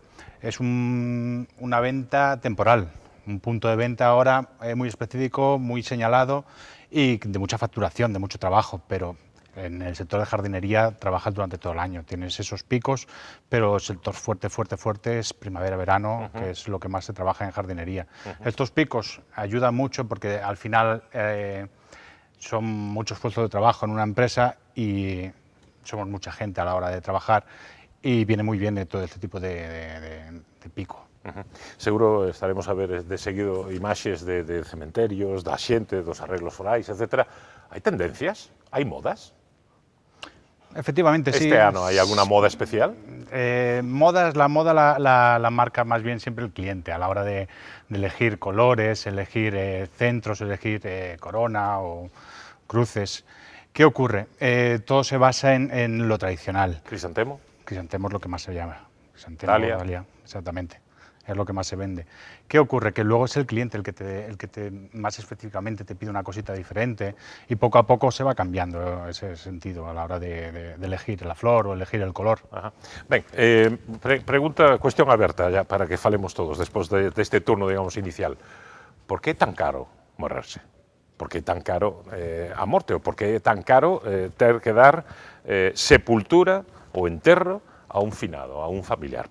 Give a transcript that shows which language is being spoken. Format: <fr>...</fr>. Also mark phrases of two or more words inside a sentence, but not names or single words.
<es>Es una venta temporal, un punto de venta ahora muy específico, muy señalado y de mucha facturación, de mucho trabajo, pero en el sector de jardinería trabajas durante todo el año, tienes esos picos, pero el sector fuerte es primavera-verano, que es lo que más se trabaja en jardinería. Estos picos ayudan mucho porque al final son muchos puestos de trabajo en una empresa y somos mucha gente a la hora de trabajar y viene muy bien de todo este tipo de pico.</es> <gl>Seguro estaremos a ver de seguido imaxes de cementerios, da xente, dos arreglos forais, etc. Hai tendencias? Hai modas?</gl> <es>Efectivamente, sí. ¿Este año hay alguna moda especial? La moda la marca más bien siempre el cliente a la hora de elegir colores, elegir centros, elegir corona o cruces. ¿Qué ocurre? Todo se basa en lo tradicional. ¿Crisantemo? Crisantemo es lo que más se llama. Crisantemo, dalia, exactamente. es lo que más se vende. ¿Qué ocurre? Que luego es el cliente el que más específicamente te pide una cosita diferente y poco a poco se va cambiando ese sentido a la hora de elegir la flor o elegir el color. Ajá.</es> <gl>Ben, cuestión aberta, ya, para que falemos todos, despois deste turno, digamos, inicial. Por que é tan caro morrerse? Por que é tan caro a morte? Ou por que é tan caro ter que dar sepultura ou enterro a un finado, a un familiar?</gl>